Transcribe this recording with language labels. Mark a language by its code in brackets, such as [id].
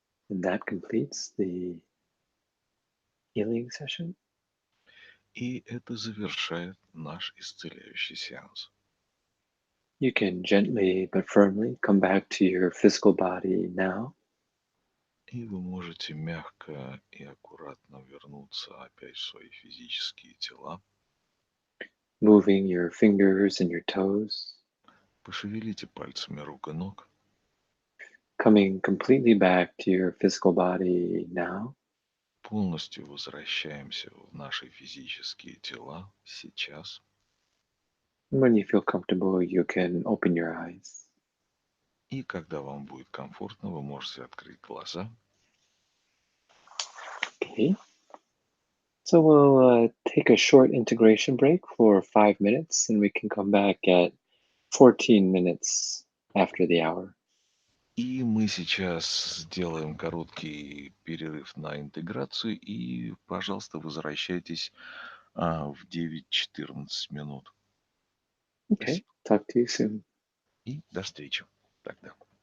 [en] And that completes the healing session. [ru] И это завершает наш исцеляющий сеанс. [en] You can gently but firmly come back to your physical body now. [ru] И вы можете мягко и аккуратно вернуться опять в свои физические тела. [en] Moving your fingers and your toes. [ru] Пошевелите пальцами рук и ног. [en] Coming completely back to your physical body now. [ru] Полностью возвращаемся в наши физические тела сейчас. [en] When you feel comfortable, you can open your eyes. [ru] И когда вам будет комфортно, вы можете открыть глаза. [en] Okay. So we'll take a short integration break for 5 minutes, and we can come back at 14 minutes after the hour. [ru] И мы сейчас сделаем короткий перерыв на интеграцию. И, пожалуйста, возвращайтесь в 9:14 минут. [en] Okay. Talk to you soon. [ru] И до встречи тогда.